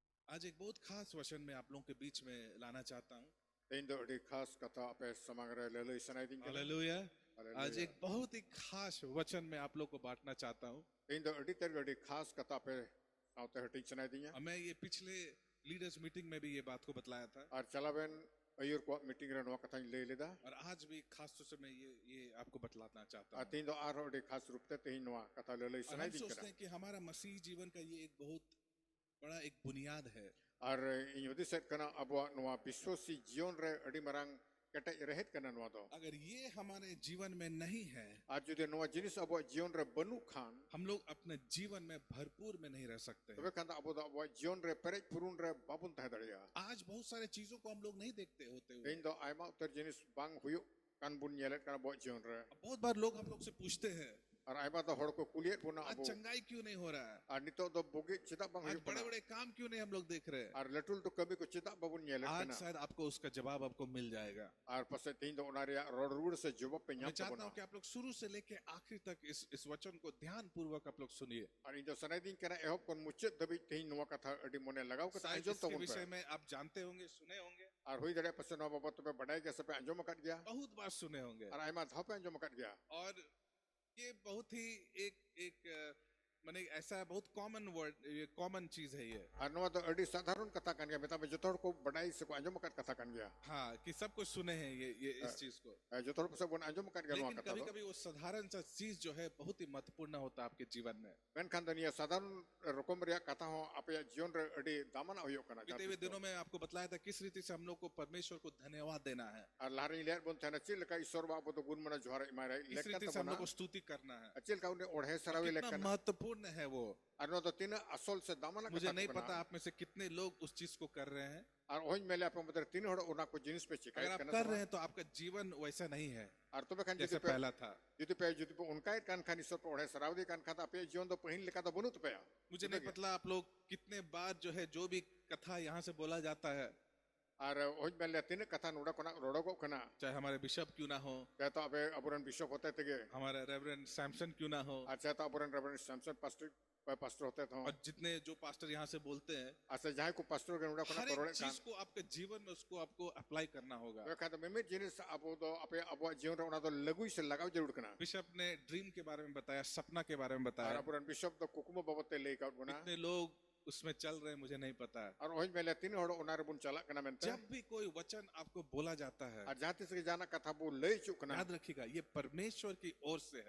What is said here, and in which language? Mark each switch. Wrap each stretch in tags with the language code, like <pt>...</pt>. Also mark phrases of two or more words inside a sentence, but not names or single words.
<hi>आज एक बहुत खास वचन मैं आप लोगों के बीच में लाना चाहता हूँ।</hi> <sat>ᱛᱮᱦᱮᱧ ᱫᱚ ᱟᱹᱰᱤ ᱠᱷᱟᱥ ᱠᱟᱛᱷᱟ ᱟᱯᱮ ᱥᱟᱢᱟᱝ ᱨᱮ ᱞᱟᱹᱞᱟᱹᱭ ᱥᱟᱱᱟᱭᱮᱫᱤᱧ ᱠᱟᱱᱟ।</sat> <hi>हालेलुया। आज हालेलुया। एक बहुत ही खास वचन मैं आप लोग को बांटना चाहता हूँ।</hi> <sat>ᱛᱮᱦᱮᱧ ᱫᱚ ᱟᱹᱰᱤ ᱛᱮᱫ ᱟᱹᱰᱤ ᱠᱷᱟᱥ ᱠᱟᱛᱷᱟ ᱟᱯᱮ ᱥᱟᱶᱛᱮ ᱦᱟᱹᱴᱤᱧ ᱥᱟᱱᱟᱭᱮᱫᱤᱧᱟ।</sat> <hi>मैं ये पिछले</hi> <en>leaders meeting</en> <hi>में भी ये बात को बतलाया था</hi> <sat>ᱟᱨ ᱪᱟᱞᱟᱣᱮᱱ ᱟᱹᱭᱩᱨ ᱠᱚᱣᱟᱜ ᱢᱤᱴᱤᱝ ᱨᱮ ᱱᱚᱣᱟ ᱠᱟᱛᱷᱟᱧ ᱞᱟᱹᱭ ᱞᱮᱫᱟ।</sat> <hi>और आज भी खास तौर से मैं ये आपको बतलाना चाहता</hi> <sat>ᱟᱨ</sat> <hi>हूँ।</hi> <sat>ᱛᱮᱦᱮᱧ ᱫᱚ ᱟᱨᱦᱚᱸ ᱟᱹᱰि ᱠᱷᱟᱥ ᱨᱩᱯ ᱛᱮ ᱛᱮᱦᱮᱧ ᱱᱚᱣᱟ ᱠᱟᱛᱷᱟ ᱞᱟᱹᱞᱟᱹᱭ</sat> <hi>और हम</hi> <sat>ᱥᱟᱱᱟᱭᱮᱫᱤᱧ</sat> <hi>सोचते</hi> <sat>ᱠᱟᱱᱟ।</sat> <hi>हैं कि हमारा मसीह जीवन का ये एक बहुत बड़ा एक बुनियाद है।</hi> <sat>ᱟᱨ ᱤᱧ ᱦᱩᱫᱤᱥᱮᱫ ᱠᱟᱱᱟ ᱟᱵᱚᱣᱟᱜ ᱱᱚᱣᱟ ᱵᱤᱥᱥᱚᱥᱤ ᱡᱤᱭᱚᱱ ᱨᱮ ᱟᱹᱰि ᱢᱟᱨᱟᱝ ᱠᱮᱴᱮᱡ ᱨᱮᱦᱮᱫ ᱠᱟᱱᱟ ᱱᱚᱣᱟ ᱫᱚ।</sat> <hi>अगर ये हमारे जीवन में नहीं है,</hi> <sat>ᱟᱨ ᱡᱩᱫᱤ ᱱᱚᱣᱟ ᱡᱤᱱᱤᱥ ᱟᱵᱚᱣᱟᱜ ᱡᱤᱭᱚᱱ ᱨᱮ ᱵᱟᱹᱱᱩᱜ ᱠᱷᱟᱱ</sat> <hi>हम लोग अपने जीवन में भरपूर में नहीं रह सकते</hi> <sat>ᱛᱚᱵᱮ</sat> <hi>हैं।</hi> <sat>ᱠᱷᱟᱱ ᱫᱚ ᱟᱵᱚ ᱫᱚ ᱟᱵᱚᱣᱟᱜ ᱡᱤᱭᱚᱱ ᱨᱮ ᱯᱮᱨᱮᱡ ᱯᱩᱨᱩᱱ ᱨᱮ ᱵᱟᱵᱚᱱ ᱛᱟᱦᱮᱸ ᱫᱟᱲᱮᱭᱟᱜᱼᱟ।</sat> <hi>आज बहुत सारे चीजों को हम लोग नहीं देखते होते हुए।</hi> <sat>ᱛᱮᱦᱮᱧ ᱫᱚ ᱟᱭᱢᱟ ᱩᱛᱟᱹर ᱡᱤᱱᱤस ᱵᱟᱝ ᱦᱩᱭᱩᱜ ᱠᱟᱱ ᱵᱚᱱ ᱧᱮᱞᱮᱫ ᱠᱟᱱᱟ ᱟᱵᱚᱣᱟᱜ ᱡᱤᱭᱚᱱ ᱨᱮ।</sat> <hi>बहुत बार लोग हम लोग से पूछते हैं,</hi> <sat>ᱟᱨ ᱟᱭᱢᱟ ᱫᱚ ᱦᱚᱲ ᱠᱚ ᱠᱩᱞᱤᱭᱮᱫ ᱵᱚᱱᱟ</sat> <hi>आज</hi> <sat>ᱟᱵᱚ</sat> <hi>चंगाई क्यों नहीं हो रहा है,</hi> <sat>ᱟᱨ ᱱᱤᱛᱚᱜ ᱫᱚ ᱵᱩᱜᱤ ᱪᱮᱫᱟᱜ ᱵᱟᱝ</sat> <hi>आज</hi> <sat>ᱦᱩᱭᱩᱜ</sat> <hi>बड़े</hi> <sat>ᱠᱟᱱᱟ</sat> <hi>बड़े काम क्यों नहीं हम लोग देख रहे हैं।</hi> <sat>ᱟᱨ ᱞᱟᱹᱴᱩ ᱞᱟᱹᱴᱩ ᱠᱟᱹᱢᱤ ko ᱪᱮᱫᱟᱜ ᱵᱟᱵᱚᱱ ᱧᱮᱞᱮᱫ</sat> <hi>आज</hi> <sat>ᱠᱟᱱᱟ</sat> <hi>शायद आपको उसका जवाब आपको मिल जाएगा।</hi> <sat>ᱟᱨ ᱯᱟᱥᱮᱡ ᱛᱮᱦᱮᱧ ᱫᱚ ᱚᱱᱟ ᱨᱮᱭᱟᱜ ᱨᱚᱲ ᱨᱩᱣᱟᱹᱲ ᱥᱮ ᱡᱚᱵᱟᱵ ᱯᱮ</sat> <hi>मैं</hi> <sat>ᱧᱟᱢ</sat> <hi>चाहता</hi> <sat>ᱛᱟᱵᱚᱱᱟ।</sat> <hi>हूं कि आप लोग शुरू से लेके आखिर तक इस वचन को ध्यान पूर्वक आप लोग सुनिए।</hi> <sat>ᱟᱨ ᱤᱧ ᱫᱚ ᱥᱟᱱᱟᱭᱮᱫᱤᱧ ᱠᱟᱱᱟ ᱮᱦᱚᱵ ᱠᱷᱚᱱ ᱢᱩᱪᱟᱹᱫ ᱫᱷᱟᱹᱵᱤᱡ ᱛᱮᱦᱮᱧ ᱱᱚᱣᱟ ᱠᱟᱛᱷᱟ ᱟᱹᱰि ᱢᱚᱱᱮ ᱞᱟᱜᱟᱣ ᱠᱟᱛᱮ</sat> <hi>शायद</hi> <sat>ᱟᱸᱡᱚᱢ</sat> <hi>इसके</hi> <sat>ᱛᱟᱵᱚᱱ ᱯᱮ।</sat> <hi>विषय में आप जानते होंगे, सुने होंगे,</hi> <sat>ᱟᱨ ᱦᱩᱭ ᱫᱟᱲᱮᱭᱟᱜ ᱯᱟᱥᱮᱡ ᱱᱚᱣᱟ ᱵᱟᱵᱚᱫ ᱛᱮᱯᱮ ᱵᱟᱰᱟᱭ ᱜᱮᱭᱟ ᱥᱮᱯᱮ ᱟᱸᱡᱚᱢ ᱟᱠᱟᱫ ᱜᱮᱭᱟ</sat> <hi>बहुत बार सुने होंगे।</hi> <sat>ᱟᱨ ᱟᱭᱢᱟ ᱫᱷᱟᱣ ᱯᱮ ᱟᱸᱡᱚᱢ ᱟᱠᱟᱫ ᱜᱮᱭᱟ।</sat> <hi>और ये बहुत ही एक एक माने ऐसा बहुत</hi> <en>common word,</en> <hi>ये कॉमन चीज है ये।</hi> <sat>ᱟᱨ ᱱᱚᱣᱟ ᱫᱚ ᱟᱹᱰᱤ ᱥᱟᱫᱷᱟᱨᱚᱱ ᱠᱟᱛᱷᱟ ᱠᱟᱱ ᱜᱮᱭᱟ ᱢᱮᱛᱟᱜ ᱢᱮ ᱡᱚᱛᱚ ᱦᱚᱲ ᱠᱚ ᱵᱟᱰᱟᱭ ᱥᱮᱠᱚ ᱟᱸᱡᱚᱢ ᱟᱠᱟᱫ ᱠᱟᱛᱷᱟ ᱠᱟᱱ ᱜᱮᱭᱟ।</sat> <hi>हाँ, कि सब कुछ सुने हैं ये इस चीज को।</hi> <sat>ᱡᱚᱛᱚ ᱦᱚᱲ ᱯᱟᱥᱮᱡ ᱵᱚᱱ ᱟᱸᱡᱚᱢ ᱟᱠᱟᱫ ᱜᱮᱭᱟ ᱱᱚᱣᱟ</sat> <hi>लेकिन</hi> <sat>ᱠᱟᱛᱷᱟ</sat> <hi>कभी</hi> <sat>ᱫᱚ।</sat> <hi>कभी वो साधारण सा चीज जो है बहुत ही महत्वपूर्ण होता है आपके जीवन में।</hi> <sat>ᱢᱮᱱᱠᱷᱟन ᱫᱚ ᱱᱤᱭᱟᱹ ᱥᱟᱫᱷᱟᱨᱚᱱ ᱨᱚᱠᱚᱢ ᱨᱮᱭᱟᱜ ᱠᱟᱛᱷᱟ ᱦᱚᱸ ᱟᱯᱮᱭᱟᱜ ᱡᱤᱭᱚᱱ ᱨᱮ ᱟᱹᱰᱤ ᱫᱟᱢᱟᱱᱟᱜ ᱦᱩᱭᱩᱜ ᱠᱟᱱᱟ</sat> <hi>बीते</hi> <sat>ᱡᱟᱦᱟᱸ</sat> <hi>हुए</hi> <sat>ᱛᱤᱥ ᱫᱚ।</sat> <hi>दिनों में आपको बताया था किस रीति से हम लोग को परमेश्वर को धन्यवाद देना है,</hi> <sat>ᱟᱨ ᱞᱟᱦᱟᱨᱮᱧ ᱞᱟᱹᱭᱟᱫ ᱵᱚᱱ ᱛᱟᱦᱮᱱᱟ ᱪᱮᱫ ᱞᱮᱠᱟ ईश्वर ᱵᱟ ᱟᱵᱚ ᱫᱚ ᱜᱩᱱ ᱢᱟᱱᱟ ᱡᱚᱦᱟᱨ ᱮᱢᱟᱭ</sat> <hi>किस</hi> <sat>ᱞᱮᱠ</sat> <hi>रीति</hi> <sat>ᱠᱟᱱ</sat> <hi>से हम</hi> <sat>ᱛᱟᱵᱚᱱᱟ</sat> <hi>लोग को स्तुति करना है,</hi> <sat>ᱟᱨ ᱪᱮᱫ ᱞᱮᱠᱟ ᱩᱱᱤ ᱚᱬᱦᱮ</sat> <hi>और</hi> <sat>ᱥᱟᱨᱟᱣᱮ ᱞᱮᱠ</sat> <hi>कितना</hi> <sat>ᱠᱟᱱᱟ</sat> <hi>महत्वपूर्ण है वो।</hi> <sat>ᱟᱨ ᱱᱚᱣᱟ ᱫᱚ ᱛᱤᱱᱟᱹᱜ ᱟᱥᱚᱞ ᱥᱮ ᱫᱟᱢᱟᱱᱟᱜ</sat> <hi>मुझे</hi> <sat>ᱠᱟᱛᱷᱟ</sat> <hi>नहीं</hi> <sat>ᱠᱚ</sat> <hi>पता</hi> <sat>ᱠᱟᱱᱟ।</sat> <hi>आप में से कितने लोग उस चीज को कर रहे हैं।</hi> <sat>ᱟᱨ ᱚᱦᱚᱧ ᱢᱮᱱᱟ ᱟᱯᱮ ᱢᱩᱫᱽᱨᱮ ᱛᱤᱱ ᱦᱚᱲ ᱚᱱᱟ ᱠᱚ ᱡᱤᱱᱤस ᱯᱮ</sat> <hi>अगर</hi> <sat>ᱪᱤᱠᱟᱭᱮᱫ</sat> <hi>आप</hi> <sat>ᱠᱟᱱᱟ</sat> <hi>कर</hi> <sat>ᱥᱮ</sat> <hi>रहे</hi> <sat>ᱵᱟᱝ</sat> <hi>हैं तो आपका जीवन वैसा नहीं है</hi> <sat>ᱟᱨ ᱛᱚᱵᱮ ᱠᱷᱟᱱ</sat> <hi>जैसे पहला था।</hi> <sat>ᱡᱩᱫᱤ ᱯᱮ ᱚᱱᱠᱟᱭᱮᱫ ᱠᱟᱱ ᱠᱷᱟᱱ ईश्वर ᱯᱮ ᱚᱬᱦᱮ ᱥᱟᱨᱟᱣᱮᱫᱮ ᱠᱟᱱ ᱠᱷᱟᱱ ᱟᱯᱮᱭᱟᱜ ᱡᱤᱭᱚᱱ ᱫᱚ ᱯᱟᱹᱦᱤᱞ ᱞᱮᱠᱟ ᱫᱚ ᱵᱟᱹᱱᱩᱜ ᱛᱟᱯᱮᱭᱟ।</sat> <hi>मुझे नहीं पता आप लोग कितने बार जो है जो भी कथा यहाँ से बोला जाता है,</hi> <sat>ᱟᱨ ᱚᱦᱚᱧ ᱢᱮᱱ ᱞᱮᱭᱟ ᱛᱤᱱᱟᱹᱜ ᱠᱟᱛᱷᱟ ᱱᱚᱰᱮ ᱠᱷᱚᱱᱟᱜ ᱨᱚᱲᱚᱜᱚᱜ ᱠᱟᱱᱟ</sat> <hi>चाहे हमारे बिशप क्यों ना हो, चाहे तो</hi> <sat>ᱟᱵᱚᱨᱮᱱ ᱵᱤᱥᱚᱯ ᱦᱚᱛᱮ ᱛᱮᱜᱮ</sat> <hi>हमारे रेवरेंड सैमसन क्यों ना हो,</hi> <sat>ᱟᱨ</sat> <hi>चाहे तो</hi> <sat>ᱟᱵᱚᱨᱮᱱ ᱨᱮᱵᱷᱨᱮᱱᱰ सैमसन</sat> <hi>पास्टर होते थे और जितने जो पास्टर यहाँ से बोलते हैं,</hi> <sat>ᱟᱨ ᱥᱮ ᱡᱟᱦᱟᱸᱭ ᱠᱚ ᱯᱟᱥᱴᱚᱨ ᱜᱮ ᱱᱚᱰᱮ ᱠᱷᱚᱱᱟᱜ</sat> <hi>हर</hi> <sat>ᱠᱚ</sat> <hi>एक</hi> <sat>ᱨᱚᱲᱮᱫ ᱠᱟᱱ</sat> <hi>चीज को आपके जीवन में उसको आपको अप्लाई करना होगा।</hi> <sat>ᱛᱚᱵᱮ ᱠᱷᱟᱱ ᱫᱚ ᱢᱤᱢᱤᱫ ᱡᱤᱱᱤᱥ ᱟᱵᱚ ᱫᱚ ᱟᱵᱚᱣᱟᱜ ᱡᱤᱭᱚᱱ ᱨᱮ ᱚᱱᱟ ᱫᱚ ᱞᱟᱹᱜᱩᱭ ᱥᱮ ᱞᱟᱜᱟᱣ ᱡᱟᱹᱨᱩᱲ ᱠᱟᱱᱟ।</sat> <hi>बिशप ने ड्रीम के बारे में बताया, सपना के बारे में</hi> <sat>ᱟᱨ</sat> <hi>बताया।</hi> <sat>ᱟᱵᱚᱨᱮᱱ ᱵᱤᱥᱚᱯ ᱫᱚ ᱠᱩᱠᱢᱩ ᱵᱟᱵᱚᱫ te ᱞᱟᱹᱭ ᱠᱟᱣᱟᱫ ᱵᱚᱱᱟ।</sat> <hi>कितने लोग उसमें चल रहे हैं मुझे नहीं पता है।</hi> <sat>ᱟᱨ ᱚᱦᱚᱧ ᱢᱮᱱ ᱞᱮᱭᱟ ᱛᱤᱱ ᱦᱚᱲ ᱚᱱᱟ ᱨᱮᱵᱚᱱ ᱪᱟᱞᱟᱜ ᱠᱟᱱᱟ ᱢᱮᱱᱛᱮ।</sat> <hi>जब भी कोई वचन आपको बोला जाता है,</hi> <sat>ᱟᱨ ᱡᱟᱦᱟᱸ ᱛᱤᱥ ᱜᱮ ᱡᱟᱦᱟᱱᱟᱜ ᱠᱟᱛᱷᱟ ᱵᱚ ᱞᱟᱹᱭ ᱦᱚᱪᱚᱜ ᱠᱟᱱᱟ</sat> <hi>याद रखिएगा ये परमेश्वर की ओर से है।</hi>